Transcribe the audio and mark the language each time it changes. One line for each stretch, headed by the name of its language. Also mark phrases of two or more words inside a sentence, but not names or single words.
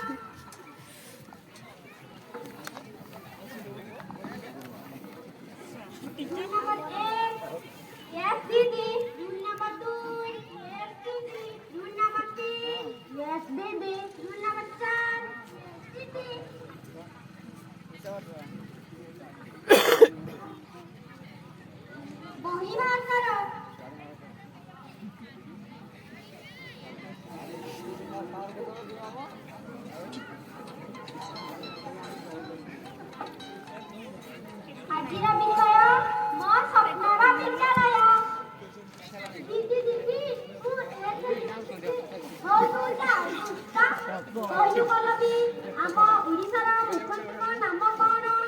Hindi: नंबर 1 यस दीदी, रूल नंबर 2 यस दीदी, रूल नंबर 3 यस दीदी, रूल नंबर 4 दीदी। बही बाहर करो।
Odia: ଆଜିର ବିଷୟ ମୋ ସ୍ୱପ୍ନର ବିଦ୍ୟାଳୟ। ଦିଦି ଦିଦି ମୁଁ କହିଲୁ ପଲ୍ଲବୀ, ଆମ ଓଡ଼ିଶାର ମୁଖ୍ୟମନ୍ତ୍ରୀଙ୍କ ନାମ କ'ଣ?